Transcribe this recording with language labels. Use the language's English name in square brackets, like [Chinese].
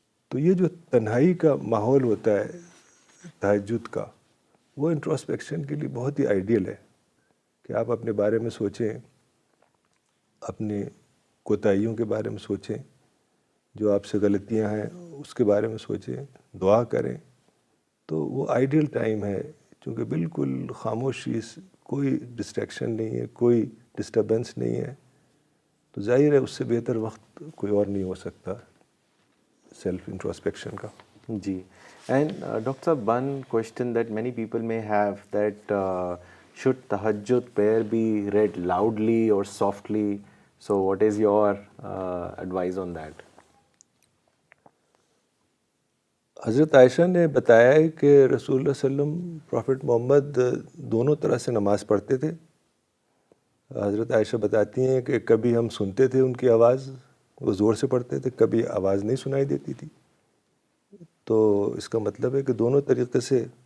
[Urdu] تو یہ جو تنہائی کا ماحول ہوتا ہے تہجد کا, وہ انٹروسپیکشن کے لیے بہت ہی آئیڈیل ہے کہ آپ اپنے بارے میں سوچیں, اپنی کوتاہیوں کے بارے میں سوچیں, جو آپ سے غلطیاں ہیں اس کے بارے میں سوچیں, دعا کریں. تو وہ آئیڈیل ٹائم ہے, چونکہ بالکل خاموشی, کوئی ڈسٹریکشن نہیں ہے, کوئی ڈسٹربنس نہیں ہے. تو ظاہر ہے اس سے بہتر وقت کوئی اور نہیں ہو سکتا سیلف انٹروسپیکشن کا. جی, [English] and Dr. Sahab, one question that many people may have, that should tahajjud prayer be read loudly or softly? So what is your advice on that? [Urdu] حضرت عائشہ نے بتایا ہے کہ رسول اللہ صلی اللہ علیہ وسلم, پرافٹ محمد دونوں طرح سے نماز پڑھتے تھے. حضرت عائشہ بتاتی ہیں کہ کبھی ہم سنتے تھے ان کی آواز, وہ زور سے پڑھتے تھے, کبھی آواز نہیں سنائی دیتی تھی. تو اس کا مطلب ہے کہ دونوں طریقے سے